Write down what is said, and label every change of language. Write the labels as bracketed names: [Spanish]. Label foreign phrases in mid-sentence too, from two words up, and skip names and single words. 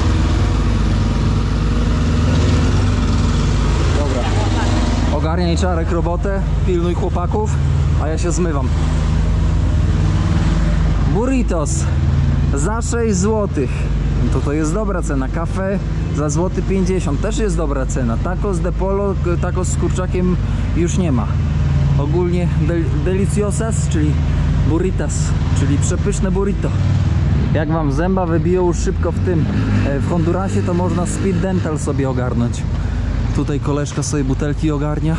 [Polish] Dobra. Ogarniaj, Czarek, robotę, pilnuj chłopaków, a ja się zmywam. Burritos za 6 zł. To jest dobra cena. Kafe za złoty 50 też jest dobra cena. [Spanish] Tacos de polo, [Polish] tacos z kurczakiem już nie ma. Ogólnie deliciosas, czyli burritas, czyli przepyszne burrito. Jak wam zęba wybiją szybko w Hondurasie, to można [English] speed dental [Polish] sobie ogarnąć. Tutaj koleżka sobie butelki ogarnia.